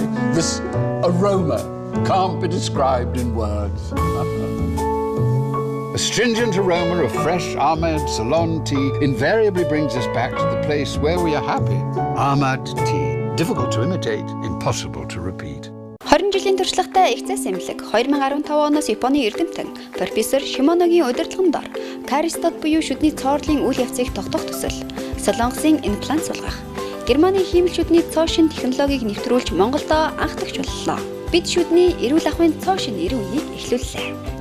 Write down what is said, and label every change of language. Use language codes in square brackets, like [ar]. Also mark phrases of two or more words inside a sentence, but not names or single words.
[en] This aroma can't be described in words. A stringent aroma of fresh Ahmed Ceylon tea invariably brings us back to the place where we are happy. Ahmed tea. Difficult to imitate, impossible to repeat. [mn] 20 жилийн туршлагатай ихцээс эмнэлэг 2015 оноос Японы эрдэмтэн профессор Шимоногийн удирдлагын дор каристод буюу шүдний цоорлын үйл явцыг тогтоох төсөл, солонгосын имплант сулгах, Германы хиймэл шүдний цоо шин технологиг нэвтрүүлж Монголдо анх дахь боллоо. Бид шүдний эрүүл ахуйн цоо шин 90 үнийг эхлүүллээ.